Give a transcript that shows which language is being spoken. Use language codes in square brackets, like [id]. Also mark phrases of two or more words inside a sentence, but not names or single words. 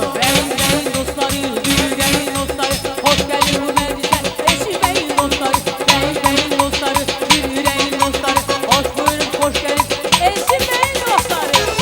[az] Bəyin dostları, [tr] yüreğin dostları, hoş geldin bu meclise. [az] Eşi bəyin dostları, bəyin dostları, yüreğin dostları, [tr] hoş buyurun, hoş geldin. [az] Eşi bəyin dostları.